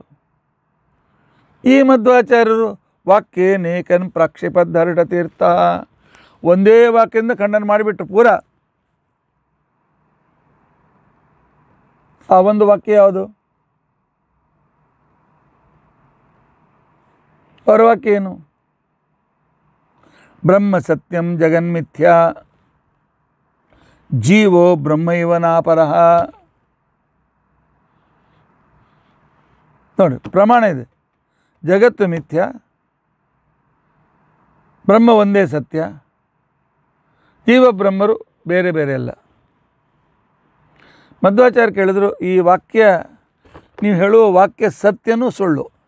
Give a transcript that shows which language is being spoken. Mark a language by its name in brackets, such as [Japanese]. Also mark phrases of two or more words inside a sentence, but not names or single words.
[Kannada] ಈ ಮಧ್ವಾಚಾರ್ಯರು [Sanskrit] ವಾಕ್ಯೇನೇಕನ್ ಪ್ರಾಕ್ಷೇಪದ್ಧರ್ಢ ತೀರ್ಥ [Kannada] ಒಂದೇ ವಾಕ್ಯದಿಂದ ಖಂಡನ ಮಾಡಿಬಿಟ್ರು ಪೂರ. ಆ ಒಂದು ವಾಕ್ಯ ಯಾವುದು? ಅವರ ವಾಕ್ಯ ಏನು? [Sanskrit] ಬ್ರಹ್ಮ ಸತ್ಯಂ ಜಗನ್ಮಿಥ್ಯಾ ಜೀವೋ ಬ್ರಹ್ಮೈವ ನಾಪರಃ. [Kannada] ನೋಡಿ, ಪ್ರಮಾಣ ಇದೆ. ಜಗತ್ತು ಮಿಥ್ಯ, ಬ್ರಹ್ಮ ಒಂದೇ ಸತ್ಯ, ಜೀವ ಬ್ರಹ್ಮರು ಬೇರೆ ಬೇರೆ ಅಲ್ಲ. ಮಧ್ವಾಚಾರ್ಯ ಕೇಳಿದ್ರು, ಈ ವಾಕ್ಯ ನೀವು ಹೇಳುವ ವಾಕ್ಯ ಸತ್ಯನೂ ಸುಳ್ಳು.